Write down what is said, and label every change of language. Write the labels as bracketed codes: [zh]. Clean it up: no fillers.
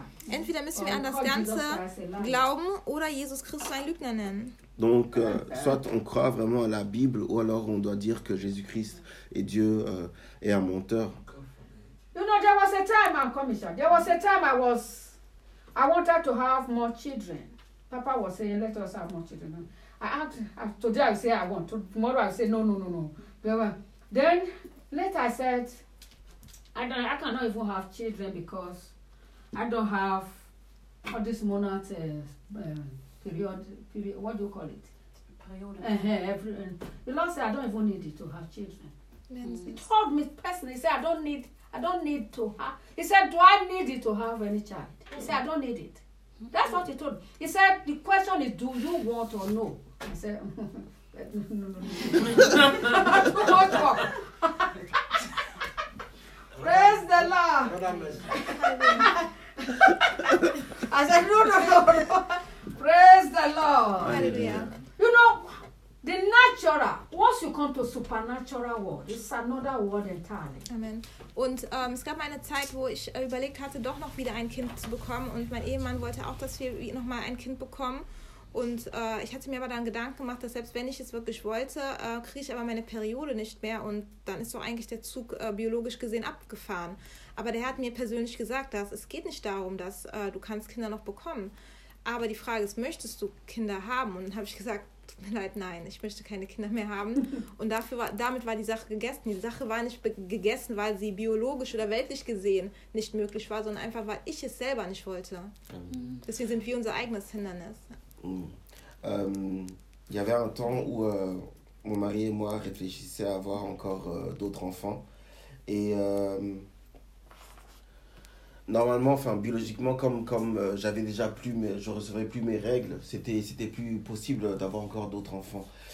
[de] Entweder müssen wir an das Ganze glauben oder Jesus Christus ein Lügner nennen. [fr] Donc, soit on croit vraiment à la Bible ou alors on doit dire que Jésus-Christ et Dieu est un menteur. [en] You know, there was a time I'm coming, sir. There was a time I wanted to have more children. Papa was saying, let us have more children. I asked, today I say I want. Tomorrow I say no. Then later I said, I cannot even have children because I don't have all this monarch period, what do you call it? The Lord said, I don't even need it to have children. Mm. He told me personally, he said, I don't need to have. He said, do I need it to have any child? He said, I don't need it. That's what he told me. He said, the question is, do you want or no? He said, no. Praise the Lord. I said, no. Praise the Lord. Hallelujah. You know, the natural, what once you come to supernatural world, it's another world entirely. Amen. [de] Und es gab eine Zeit, wo ich überlegt hatte, doch noch wieder ein Kind zu bekommen. Und mein Ehemann wollte auch, dass wir nochmal ein Kind bekommen. Und ich hatte mir aber dann Gedanken gemacht, dass selbst wenn ich es wirklich wollte, kriege ich aber meine Periode nicht mehr. Und dann ist doch eigentlich der Zug biologisch gesehen abgefahren. Aber der hat mir persönlich gesagt, dass es geht nicht darum, dass du kannst Kinder noch bekommen. Aber die Frage ist, möchtest du Kinder haben? Und dann habe ich gesagt, tut mir leid, nein, ich möchte keine Kinder mehr haben. Und dafür war, damit war die Sache gegessen. Die Sache war nicht gegessen, weil sie biologisch oder weltlich gesehen nicht möglich war, sondern einfach, weil ich es selber nicht wollte. Mhm. Deswegen sind wir unser eigenes Hindernis. [fr] Il y avait un temps où mon mari et moi réfléchissions à avoir encore d'autres enfants. Et normalement, enfin, biologiquement, comme j'avais déjà plus, je recevais plus mes règles, c'était plus possible d'avoir encore d'autres enfants.